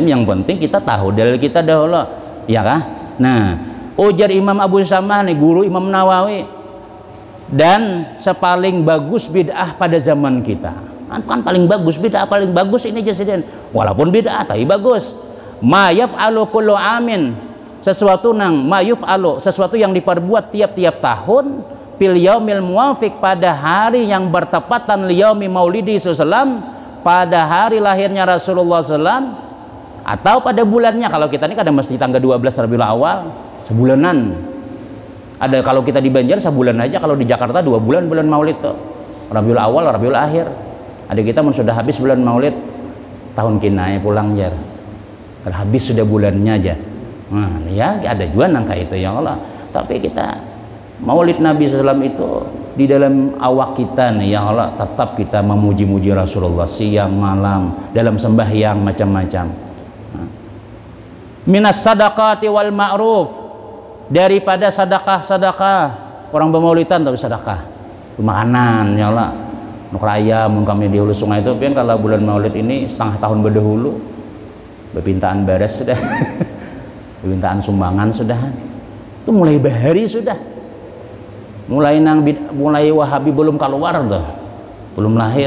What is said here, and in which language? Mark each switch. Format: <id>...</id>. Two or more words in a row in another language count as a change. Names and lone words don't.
<bjn>Yang penting kita tahu dalil kita dahulu, ya kah? Nah, ujar Imam Abu Syamah nih guru Imam Nawawi, dan sepaling bagus bid'ah pada zaman kita. Kan paling bagus bid'ah, paling bagus ini jasiden. Walaupun bid'ah tapi bagus.</bjn> <ar>Ma yaf'alu kullu amin,</ar> <bjn>sesuatu nang</bjn> <ar>ma yuf'alu,</ar> <bjn>sesuatu yang diperbuat tiap-tiap tahun</bjn> <ar>fil yaumil muwafiq,</ar> <bjn>pada hari yang bertepatan</bjn> <ar>liyaumi maulidi sallam,</ar> <bjn>pada hari lahirnya Rasulullah sallam, atau pada bulannya. Kalau kita ini kadang mesti tanggal 12 Rabiul Awal, sebulanan. Ada kalau kita di Banjar sebulan aja, kalau di Jakarta 2 bulan bulan maulid tuh. Rabiul Awal, Rabiul Akhir. Ada kita pun sudah habis bulan maulid tahun kinai pulang jar. Habis sudah bulannya aja. Nah, ya ada juga nangka itu</bjn> <ar>ya Allah.</ar> <bjn>Tapi kita Maulid Nabi SAW itu di dalam awak kita nih</bjn> <ar>ya Allah,</ar> <bjn>tetap kita memuji-muji Rasulullah siang malam dalam sembahyang macam-macam.</bjn> <ar>Minas sadaqati wal ma'ruf,</ar> <bjn>daripada sedekah-sedekah orang bermaulidan tapi sedekah makanan</bjn> <ar>ya Allah.</ar> <bjn>Nuk ayam kami di hulu sungai itu kan kalau bulan maulid ini setengah tahun berdahulu berpintaan beres sudah permintaan sumbangan sudah itu mulai bahari sudah mulai Wahabi belum keluar tuh, belum lahir.</bjn>